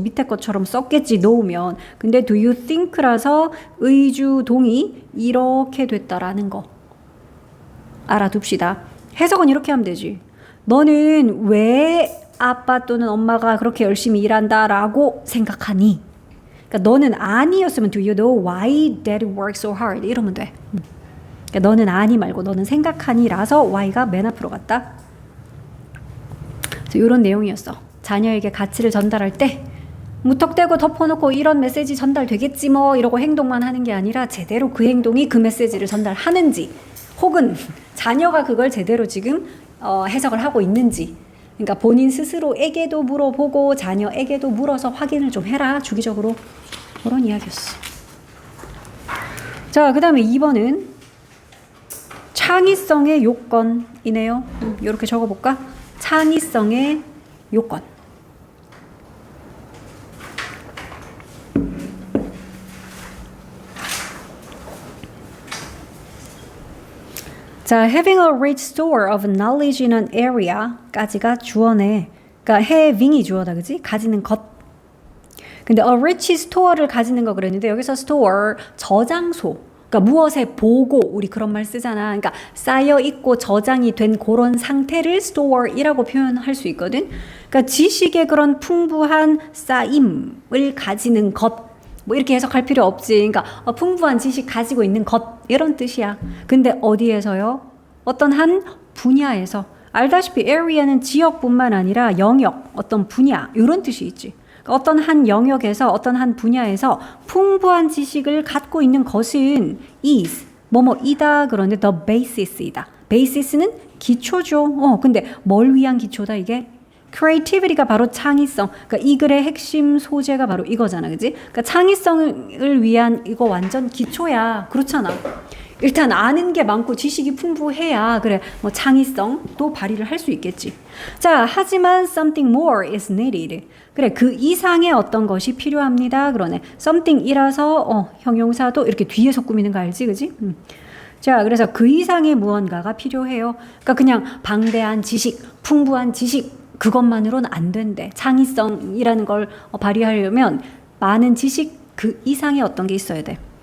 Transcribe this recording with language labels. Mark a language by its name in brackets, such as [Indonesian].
[Korean] 밑에 것처럼 썼겠지. know면. 근데 do you think라서 의주동이 이렇게 됐다라는 거. 알아둡시다. 해석은 이렇게 하면 되지. 너는 왜 아빠 또는 엄마가 그렇게 열심히 일한다라고 생각하니? 그러니까 너는 아니였으면 [English] do you know why dad works so hard? [Korean] 이러면 돼. 그러니까 너는 아니 말고 너는 생각하니라서 why가 맨 앞으로 갔다. 그래서 이런 내용이었어. 자녀에게 가치를 전달할 때 무턱대고 덮어놓고 이런 메시지 전달되겠지 뭐 이러고 행동만 하는 게 아니라 제대로 그 행동이 그 메시지를 전달하는지 혹은 자녀가 그걸 제대로 지금 해석을 하고 있는지 그러니까 본인 스스로에게도 물어보고 자녀에게도 물어서 확인을 좀 해라 주기적으로 그런 이야기였어. 자, 그 다음에 2번은 창의성의 요건이네요. 이렇게 적어볼까? 창의성의 요건. 자, [English] having a rich store of knowledge in an area [Korean] 까지가 주어네. 그러니까 having이 주어다, 그지? 가지는 것. 근데 a rich store를 가지는 거 그랬는데 여기서 store 저장소. 그러니까 무엇에 보고 우리 그런 말 쓰잖아. 그러니까 쌓여 있고 저장이 된 그런 상태를 store이라고 표현할 수 있거든. 그러니까 지식의 그런 풍부한 쌓임을 가지는 것. 뭐 이렇게 해석할 필요 없지. 그러니까 풍부한 지식 가지고 있는 것 이런 뜻이야. 근데 어디에서요? 어떤 한 분야에서. 알다시피 area는 지역뿐만 아니라 영역, 어떤 분야 이런 뜻이 있지. 어떤 한 영역에서 어떤 한 분야에서 풍부한 지식을 갖고 있는 것은 is 뭐뭐이다 그런데 the basis이다. basis는 기초죠. 근데 뭘 위한 기초다 이게? creativity가 바로 창의성. 그러니까 이 글의 핵심 소재가 바로 이거잖아, 그지? 그러니까 창의성을 위한 이거 완전 기초야. 그렇잖아. 일단 아는 게 많고 지식이 풍부해야 그래 뭐 창의성도 발휘를 할 수 있겠지. 자, 하지만 [English] something more is needed. [Korean] 그래 그 이상의 어떤 것이 필요합니다. 그러네. something이라서 형용사도 이렇게 뒤에서 꾸미는 거 알지, 그지? 자, 그래서 그 이상의 무언가가 필요해요. 그러니까 그냥 방대한 지식, 풍부한 지식 그것만으로는 안 된대. 창의성이라는 걸 발휘하려면 많은 지식 그 이상의 어떤 게 있어야 돼.